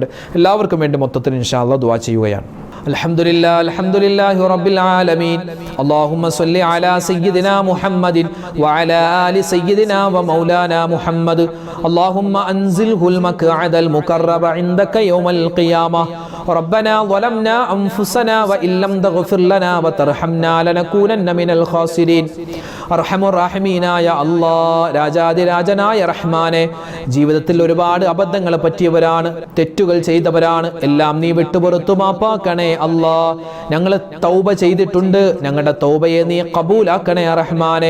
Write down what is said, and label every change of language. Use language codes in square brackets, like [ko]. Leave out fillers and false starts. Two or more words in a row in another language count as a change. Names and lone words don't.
[ml] എല്ലാവർക്കും വേണ്ടി മൊത്തത്തിൽ [ar] إن شاء الله [ml] ദുആ ചെയ്യുകയാണ്. [ar] الحمد لله رب العالمين. اللهم صل على سيدنا محمد وعلى آل سيدنا ومولانا محمد. اللهم أنزله المقعد المقرب عندك يوم القيامة. ربنا ظلمنا أنفسنا وإن لم تغفر لنا وترحمنا لنكونن من الخاسرين. [ml] അർഹമുർ-റഹീമീനായ അല്ലാഹ്, രാജാതിരാജനായ റഹ്മാനെ, ജീവിതത്തിൽ ഒരുപാട് അബദ്ധങ്ങൾ പറ്റിയവരാണ്, തെറ്റുകൾ ചെയ്തവരാണ്. എല്ലാം നീ വിട്ടുപുറത്തു മാപ്പാക്കണേ അല്ലാഹ്. ഞങ്ങൾ തൗബ ചെയ്തിട്ടുണ്ട്, ഞങ്ങളുടെ തൗബയെ നീ കബൂലാക്കണേ റഹ്മാനെ.